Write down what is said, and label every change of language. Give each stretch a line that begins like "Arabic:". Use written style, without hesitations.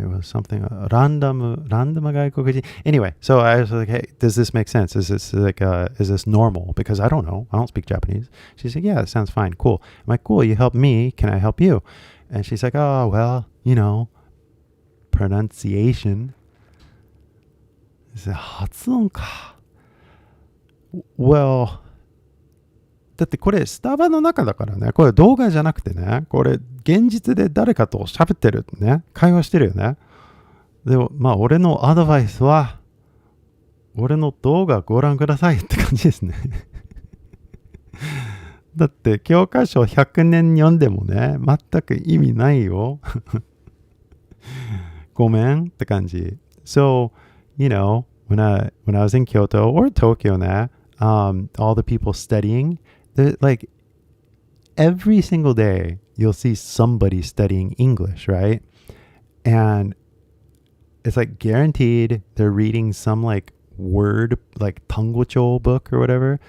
English: It was something random gaikokujin. Anyway, so I was like, hey, does this make sense? Is this like is this normal? Because I don't know. I don't speak Japanese. She said, yeah, it sounds fine. Cool. I'm like, cool, you help me. Can I help you? And she's like, oh, well, pronunciation. I said,
Japanese: 発音か。 Well, だってこれスタバの中だからね。これ動画じゃなくてね。これ現実で誰かと喋ってるね。会話してるよね。でもまあ俺のアドバイスは、俺の動画ご覧くださいって感じですね。だって教科書100年読んでもね、全く意味ないよ。ごめんって感じ。
English: So, when I was in Kyoto or Tokyo ね、all the people studying, like every single day you'll see somebody studying English, right? And it's like guaranteed they're reading some like word, like tangocho book or whatever.